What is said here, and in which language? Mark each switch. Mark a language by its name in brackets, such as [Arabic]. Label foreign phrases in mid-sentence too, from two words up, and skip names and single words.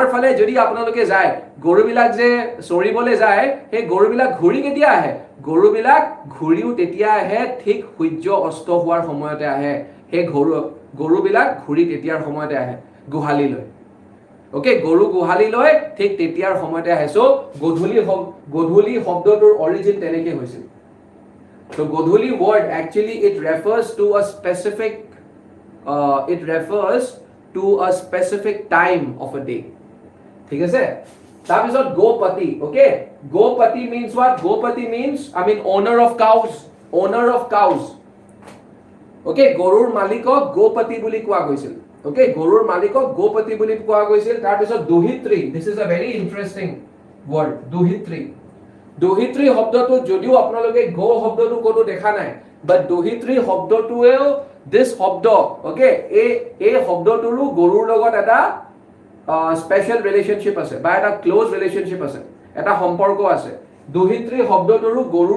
[Assamese] ফালে যদি আপোনালোকে যায় গৰুবিলাক যে চৰিবলৈ যায় সেই গৰুবিলাক ঘূৰি কেতিয়া আহে গৰুবিলাক ঘূৰিও তেতিয়া আহে ঠিক সূৰ্য অস্ত হোৱাৰ সময়তে আহে সেই গৰুবিলাক ঘূৰি তেতিয়াৰ সময়তে আহে গোহালিলৈ ওকে গৰু গোহালিলৈ ঠিক তেতিয়াৰ সময়তে আহে সো গধূলি শব্দটোৰ অৰিজিন তেনেকৈ হৈছিল [English] so godhuli word actually it refers to a specific time of a day [Assamese] ঠিক আছে তাৰপিছত গোপতি [English] okay gopati means what gopati means I mean owner of cows okay [Assamese] গৰুৰ মালিকক গোপতি বুলি কোৱা গৈছিল [English] okay [Assamese] গৰুৰ মালিকক গোপতি বুলি কোৱা গৈছিল তাৰপিছত দুহিত্ৰী [English] this is a very interesting word দুহিত্ৰী [Assamese] শব্দটো যদিও আপোনালোকে গো শব্দটো কোনো দেখা নাই বাট দুহিত্ৰী শব্দটোৱেও this শব্দ okay এই শব্দটোৰো গৰুৰ লগত এটা [English] special relationship [Assamese] আছে বা এটা [English] close relationship [Assamese] আছে এটা সম্পৰ্ক আছে দুহিত্ৰী শব্দটোৰো গৰুৰ